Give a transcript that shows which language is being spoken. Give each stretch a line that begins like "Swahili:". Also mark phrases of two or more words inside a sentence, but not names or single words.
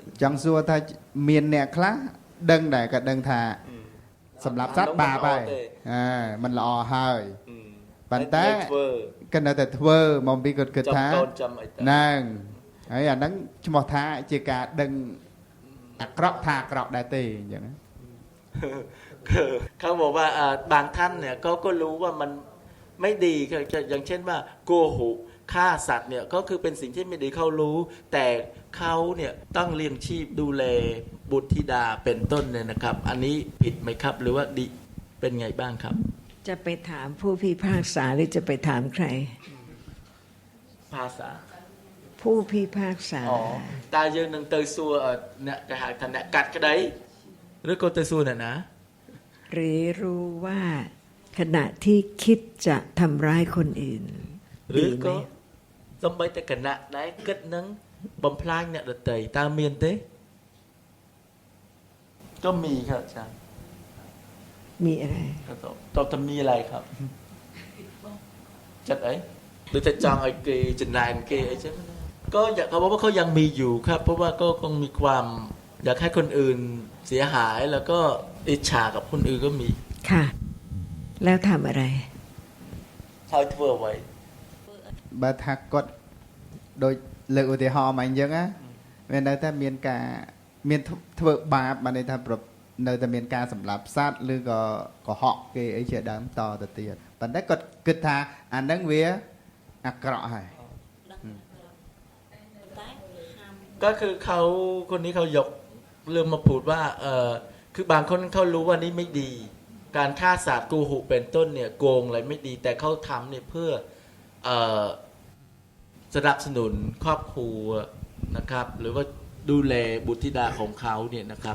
Khmer: ចង់សួរថាមានអ្នកខ្លះដឹងដែរក៏ដឹងថាសម្រាប់សត្វបាបហើយมันល្អហើយប៉ុន្តែគាត់នៅតែធ្វើមកពីគាត់គិតថាហ្នឹងហើយអាហ្នឹងឈ្មោះថាជាការដឹងអាក្រក់ថាអាក្រក់ដែរទេអញ្ចឹង
Thai: เขาบอกว่าบางท่านเนี่ยก็รู้ว่ามันไม่ดีอย่างเช่นว่าโกหกฆ่าสัตว์เนี่ยก็คือเป็นสิ่งที่ไม่ดีเขารู้แต่เขาเนี่ยต้องเลี้ยงชีพดูแลบุตรธิดาเป็นต้นเนี่ยนะครับอันนี้ผิดไหมครับหรือว่าดีเป็นไงบ้างครับ จะไปถามผู้พิพากษาหรือจะไปถามใคร ภาษา ผู้พิพากษา
Khmer: ตาយើងនឹងទៅសួរអ្នកគេហៅថាអ្នកកាត់ក្តីឬក៏ទៅសួរអ្នកណា
Thai: หรือรู้ว่าขณะที่คิดจะทำร้ายคนอื่น หรือก็
Khmer: សំបីតែគណៈដែលគិតនឹងបំផ្លាញអ្នកដទៃតើមានទេ
Thai: ก็มีครับอาจารย์ มีอะไร ตอบតែมีอะไรครับ
Khmer: ចិត្តអីដូចតែចង់ឲ្យគេចំណែនគេអីចឹង
Thai: ก็อยากเขาบอกว่าเขายังมีอยู่ครับเพราะว่าก็คงมีความอยากให้คนอื่นเสียหายแล้วก็อิจฉากับคนอื่นก็มี ค่ะ แล้วทำอะไร
Khmer: ហើយធ្វើអ្វី បើថាគាត់ដូចលើកឧទាហរណ៍មកអញ្ចឹងណាវានៅតែមានការមានធ្វើបាបបានន័យថានៅតែមានការសម្លាប់សត្វឬក៏កុហកគេអីជាដើមតទៅទៀតប៉ុន្តែគាត់គិតថាអាហ្នឹងវាអាក្រក់ហើយ
Thai: ก็คือเขาคนนี้เขายกเรื่องมาพูดว่าคือบางคนเขารู้ว่านี่ไม่ดี การฆ่าสัตว์โกหกเป็นต้นเนี่ยโกงอะไรไม่ดี แต่เขาทำเนี่ยเพื่อสนับสนุนครอบครัวนะครับ หรือว่าดูแลบุตรธิดาของเขาเนี่ยนะครับ